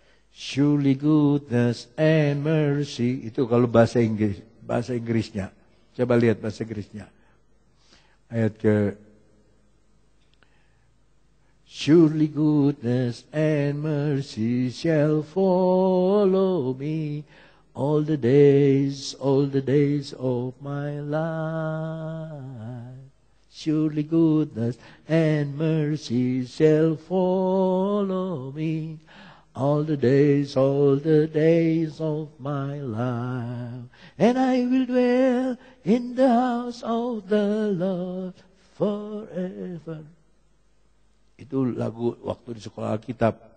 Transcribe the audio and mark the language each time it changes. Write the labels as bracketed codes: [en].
[en] Surely goodness and mercy. [id] Itu kalau bahasa Inggrisnya. Coba lihat bahasa Inggrisnya. Ayat ke [en] surely goodness and mercy shall follow me all the days of my life. Surely goodness and mercy shall follow me all the days of my life. And I will dwell in the house of the Lord forever. [id] Itu lagu waktu di sekolah Alkitab.